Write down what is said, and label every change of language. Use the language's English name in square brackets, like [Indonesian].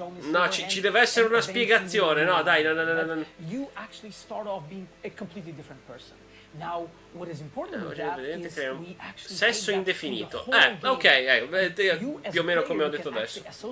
[Italian] No, ci deve essere una spiegazione, no, dai, no. [English] You actually start off being a completely different person. Now, what is important with that is we [Italian] Sesso indefinito. Ok, più o meno come ho detto adesso.